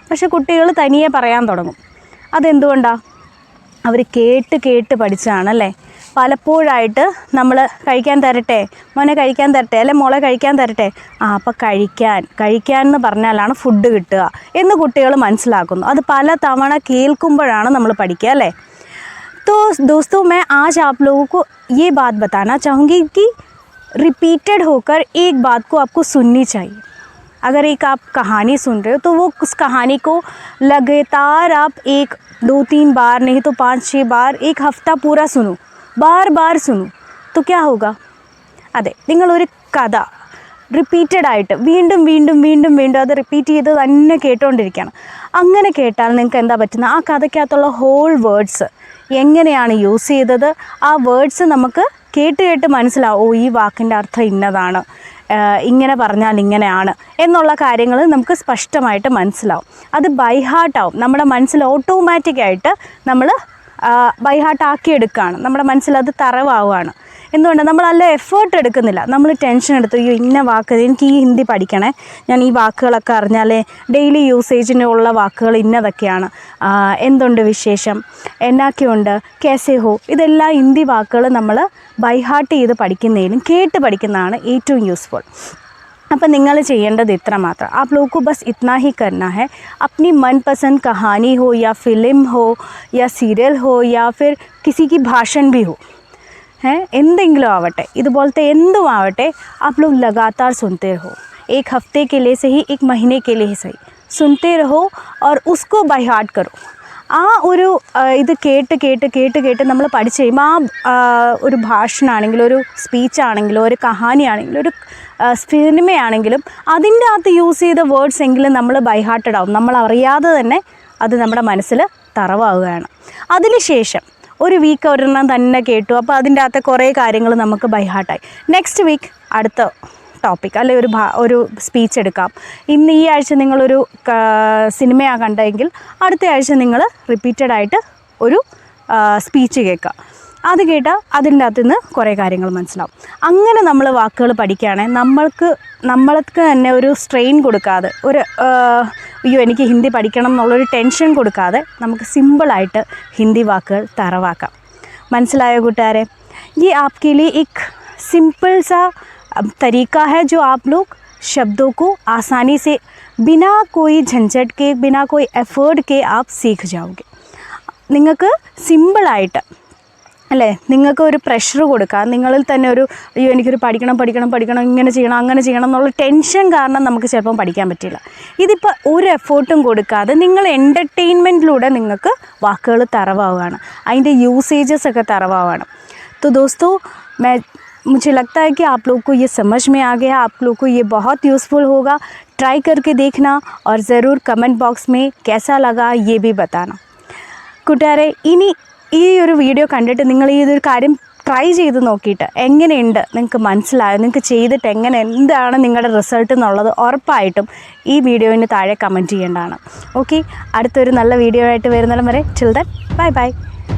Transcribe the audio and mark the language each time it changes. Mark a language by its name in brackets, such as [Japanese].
[Malayalam] പക്ഷെ കുട്ടികൾ തനിയെ പറയാൻ തുടങ്ങും. അതെന്തുകൊണ്ടാണ്? അവർ കേട്ട് പഠിച്ചതാണല്ലേ. പലപ്പോഴായിട്ട് നമ്മൾ കഴിക്കാൻ തരട്ടെ, മോനെ കഴിക്കാൻ തരട്ടെ, അല്ലെ മോളെ കഴിക്കാൻ തരട്ടെ, അപ്പോൾ കഴിക്കാൻ എന്ന് പറഞ്ഞാലാണ് ഫുഡ് കിട്ടുക എന്ന് കുട്ടികൾ മനസ്സിലാക്കുന്നു. അത് പല തവണ കേൾക്കുമ്പോഴാണ് നമ്മൾ പഠിക്കുക അല്ലേ? [Hindi] तो दोस्तों, मैं आज आप लोगों को ये बात बताना चाहूँगी कि रिपीटेड होकर एक बात को आपको सुननी चाहिए. अगर एक आप कहानी सुन रहे हो तो वो उस कहानी को लगातार आप 1, 2, 3 बार, नहीं तो 5, 6 बार, एक हफ्ता पूरा सुनो, बार सुनो, तो क्या होगा? [Malayalam] അതെ, നിങ്ങളൊരു കഥ റിപ്പീറ്റഡായിട്ട് വീണ്ടും അത് റിപ്പീറ്റ് ചെയ്ത് തന്നെ കേട്ടുകൊണ്ടിരിക്കണം. അങ്ങനെ കേട്ടാൽ നിങ്ങൾക്ക് എന്താ പറ്റുന്നത്? ആ കഥയ്ക്കകത്തുള്ള ഹോൾ വേർഡ്സ് എങ്ങനെയാണ് യൂസ് ചെയ്തത്, ആ വേർഡ്സ് നമുക്ക് കേട്ട് മനസ്സിലാവും. ഓ, ഈ വാക്കിൻ്റെ അർത്ഥം ഇന്നതാണ്, ഇങ്ങനെ പറഞ്ഞാൽ ഇങ്ങനെയാണ് എന്നുള്ള കാര്യങ്ങൾ നമുക്ക് സ്പഷ്ടമായിട്ട് മനസ്സിലാവും. അത് ബൈ ഹാർട്ടാവും. നമ്മുടെ മനസ്സിൽ ഓട്ടോമാറ്റിക്കായിട്ട് നമ്മൾ ബൈ ഹാർട്ടാക്കിയെടുക്കുകയാണ്. നമ്മുടെ മനസ്സിലത് തറവാവുകയാണ്. എന്തുകൊണ്ട്? നമ്മളല്ല എഫേർട്ട് എടുക്കുന്നില്ല. നമ്മൾ ടെൻഷൻ എടുത്തു, അയ്യോ ഇന്ന വാക്ക്, എനിക്ക് ഈ ഹിന്ദി പഠിക്കണേ, ഞാൻ ഈ വാക്കുകളൊക്കെ അറിഞ്ഞാലേ ഡെയിലി യൂസേജിനുള്ള വാക്കുകൾ ഇന്നതൊക്കെയാണ്, എന്തുണ്ട് വിശേഷം, എന്നാക്കെയുണ്ട്, [Hindi] കേസേ ഹോ, [Malayalam] ഇതെല്ലാം ഹിന്ദി വാക്കുകൾ നമ്മൾ ബൈ ഹാർട്ട് ചെയ്ത് പഠിക്കുന്നതിലും കേട്ട് പഠിക്കുന്നതാണ് ഏറ്റവും യൂസ്ഫുൾ. അപ്പം നിങ്ങൾ ചെയ്യേണ്ടത് ഇത്ര മാത്രം. [Hindi] आप लोगों को बस इतना ही करना है. अपनी मनपसंद कहानी हो या फिल्म हो या सीरियल हो या फिर किसी की भाषण भी हो, [Malayalam] എന്തെങ്കിലും ആവട്ടെ, ഇതുപോലത്തെ എന്തും ആവട്ടെ, [Hindi] आप लोग लगातार सुनते रहो. 1 हफ्ते के लिए सही, 1 महीने के लिए सही, सुनते रहो और उसको बाय हार्ट करो. [Malayalam] ആ ഒരു ഇത് കേട്ട് നമ്മൾ പഠിച്ച് കഴിയുമ്പോൾ ആ ഒരു ഭാഷണമാണെങ്കിലും, ഒരു സ്പീച്ചാണെങ്കിലും, ഒരു കഹാനിയാണെങ്കിലും, ഒരു സിനിമയാണെങ്കിലും അതിൻ്റെ അകത്ത് യൂസ് ചെയ്ത വേർഡ്സ് എങ്കിലും നമ്മൾ ബൈ ഹാർട്ടഡ് ആവും. നമ്മൾ അറിയാതെ തന്നെ അത് നമ്മുടെ മനസ്സിൽ തറവാവുകയാണ്. അതിനുശേഷം ഒരു വീക്ക് ഒരെണ്ണം തന്നെ കേട്ടു, അപ്പോൾ അതിൻ്റെ അകത്തെ കുറേ കാര്യങ്ങൾ നമുക്ക് ബൈ ഹാർട്ടായി. നെക്സ്റ്റ് വീക്ക് അടുത്ത ടോപ്പിക് അല്ലെ ഒരു സ്പീച്ച് എടുക്കാം. ഇന്ന് ഈ ആഴ്ച നിങ്ങളൊരു സിനിമയാണ് കണ്ടെങ്കിൽ അടുത്ത ആഴ്ച നിങ്ങൾ റിപ്പീറ്റഡായിട്ട് ഒരു സ്പീച്ച് കേൾക്കുക. അത് കേട്ടാൽ അതിൻ്റെ അകത്തു നിന്ന് കുറേ കാര്യങ്ങൾ മനസ്സിലാവും. അങ്ങനെ നമ്മൾ വാക്കുകൾ പഠിക്കുകയാണെങ്കിൽ നമ്മൾക്ക് തന്നെ ഒരു സ്ട്രെയിൻ കൊടുക്കാതെ, അയ്യോ എനിക്ക് ഹിന്ദി പഠിക്കണം എന്നുള്ളൊരു ടെൻഷൻ കൊടുക്കാതെ നമുക്ക് സിമ്പിളായിട്ട് ഹിന്ദി വാക്കുകൾ തറവാക്കാം. മനസ്സിലായോ കൂട്ടുകാരെ? [Hindi] ये आपके लिए एक सिंपल सा तरीका है जो आप लोग शब्दों को आसानी से बिना कोई झंझट के, बिना कोई एफर्ट के आप सीख जाओगे. [Malayalam] നിങ്ങൾക്ക് സിമ്പിളായിട്ട് അല്ലേ, നിങ്ങൾക്ക് ഒരു പ്രഷർ കൊടുക്കുക, നിങ്ങളിൽ തന്നെ ഒരു അയ്യോ എനിക്കൊരു പഠിക്കണം ഇങ്ങനെ ചെയ്യണം അങ്ങനെ ചെയ്യണം എന്നുള്ള ടെൻഷൻ കാരണം നമുക്ക് ചിലപ്പം പഠിക്കാൻ പറ്റില്ല. ഇതിപ്പോൾ ഒരു എഫേർട്ടും കൊടുക്കാതെ നിങ്ങൾ എൻ്റർടൈൻമെൻറ്റിലൂടെ നിങ്ങൾക്ക് വാക്കുകൾ തറവാവുകയാണ്, അതിൻ്റെ യൂസേജസ് ഒക്കെ തറവാവുകയാണ്. [Hindi] तो दोस्तों मुझे लगता है कि आप लोग को ये समझ में आ गया, आप लोग को ये बहुत यूज़फुल होगा. ट्राई करके देखना और ज़रूर कमेंट बॉक्स में कैसा लगा ये भी बताना. [Malayalam] കൂട്ടുകാരെ, ഇനി ഈ ഒരു വീഡിയോ കണ്ടിട്ട് നിങ്ങൾ ഈ ഒരു കാര്യം ട്രൈ ചെയ്ത് നോക്കിയിട്ട് എങ്ങനെയുണ്ട് നിങ്ങൾക്ക് മനസ്സിലായോ, നിങ്ങൾക്ക് ചെയ്തിട്ട് എന്താണ് നിങ്ങളുടെ റിസൾട്ട് എന്നുള്ളത് ഉറപ്പായിട്ടും ഈ വീഡിയോയിന് താഴെ കമൻറ്റ് ചെയ്യേണ്ടതാണ്. ഓക്കെ, അടുത്തൊരു നല്ല വീഡിയോ ആയിട്ട് വരുന്നിടം വരെ [English] Till then bye bye.